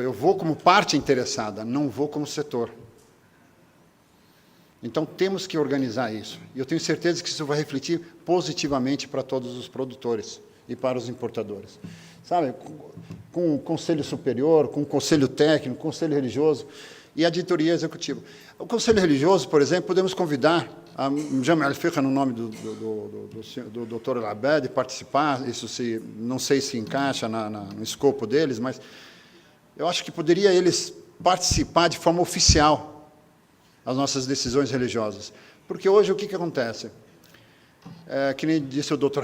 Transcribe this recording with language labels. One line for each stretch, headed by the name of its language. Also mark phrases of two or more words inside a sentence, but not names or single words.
Portuguese: Eu vou como parte interessada, não vou como setor. Então, temos que organizar isso. E eu tenho certeza que isso vai refletir positivamente para todos os produtores e para os importadores. Sabe, com o conselho superior, com o conselho técnico, conselho religioso e a diretoria executiva. O conselho religioso, por exemplo, podemos convidar a Jami' al-Fiqh, no nome do Dr. Al-Abed, participar. Isso não sei se encaixa no escopo deles, mas eu acho que poderia eles participar de forma oficial das nossas decisões religiosas. Porque hoje o que acontece? Que nem disse o Dr.